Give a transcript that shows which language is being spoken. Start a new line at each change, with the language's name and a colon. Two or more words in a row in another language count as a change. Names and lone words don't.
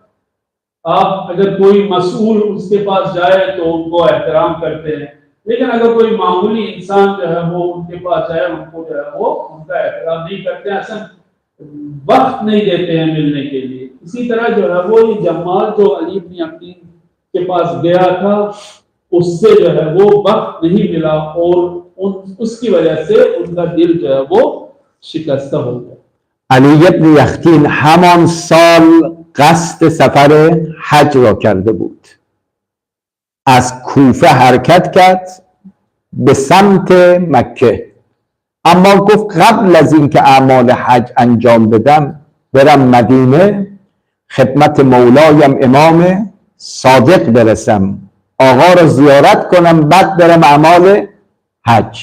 Urdu: آپ اگر کوئی مسئول اس کے پاس جائے تو ان کو احترام کرتے ہیں، لیکن اگر کوئی معمولی انسان جو ہے وہ ان کے پاس جائے ان کو جو ہے وہ ان کا احترام نہیں کرتے ہیں، اصلا وقت نہیں دیتے ہیں ملنے کے لیے۔ اسی طرح جو ہے وہ یہ جمال جو علی ابن یقطین کے پاس گیا تھا اس سے جو ہے وہ وقت نہیں ملا، اور اس کی وجہ سے ان کا دل جو ہے وہ شکستہ ہو گیا۔
Persian: علی ابن یقطین همان سال قصد سفر حج را کرده بود، از کوفه حرکت کرد به سمت مکه، اما گفت قبل از اینکه اعمال حج انجام بدم برم مدینه خدمت مولایم امام صادق برسم، آقا را زیارت کنم، بعد برم اعمال حج.